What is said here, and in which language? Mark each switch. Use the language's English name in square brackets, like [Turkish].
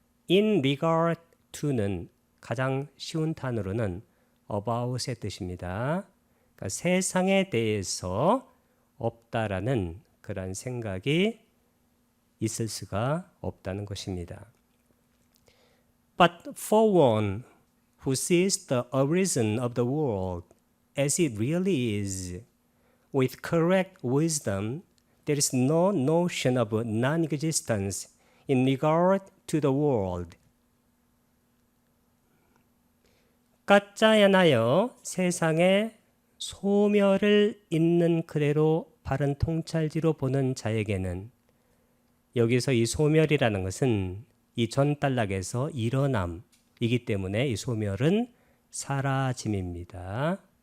[English] in regard to [Korean] 는 가장 쉬운 단어로는 about의 뜻입니다. 그러니까 세상에 대해서 없다라는 그런 생각이 있을 수가 없다는 것입니다. [English] But for one who sees the origin of the world as it really is, with correct wisdom, there is no notion of non-existence in regard to the world. [Korean] 까짜야나여 세상의 소멸을 있는 그대로 바른 통찰지로 보는 자에게는, 여기서 이 소멸이라는 것은 이 전단락에서 일어남이기 때문에 이 소멸은 사라짐입니다.